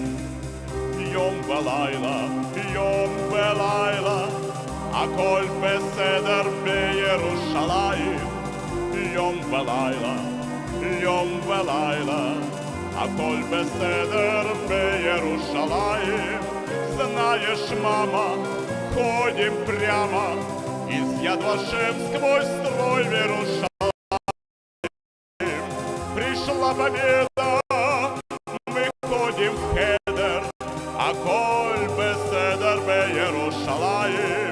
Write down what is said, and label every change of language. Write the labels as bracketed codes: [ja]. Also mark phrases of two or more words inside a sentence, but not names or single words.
[he] יום ולילה, הכל בסדר בירושלים. יום ולילה, הכל בסדר בירושלים. [ru] Знаешь, мама, ходим прямо Из Яд Вашем сквозь строй в Иерушалаим пришла победа, мы ходим в Хедер, [he] הכל בסדר בירושלים.